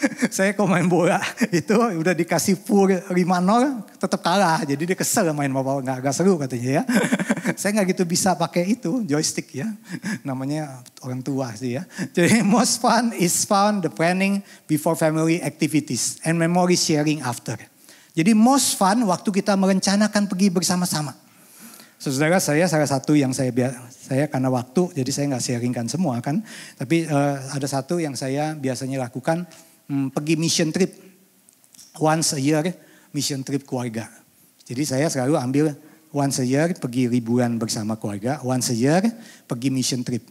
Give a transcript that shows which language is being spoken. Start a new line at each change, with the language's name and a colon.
Indonesian: Saya kalau main bola itu udah dikasih full 5-0 tetap kalah. Jadi dia kesel main papa, nggak seru katanya ya. Saya nggak gitu bisa pakai itu joystick ya. Namanya orang tua sih ya.
English: Jadi most fun is found the planning before family activities and memory sharing after.
Indonesian: Jadi
English: most fun
Indonesian: waktu kita merencanakan pergi bersama-sama. Saudara saya salah satu yang saya karena waktu jadi saya nggak sharingkan semua kan. Tapi ada satu yang saya biasanya lakukan pergi
English: mission trip once a year, mission trip
Indonesian: keluarga. Jadi saya selalu ambil
English: once a year
Indonesian: pergi liburan bersama keluarga, once a year pergi mission trip.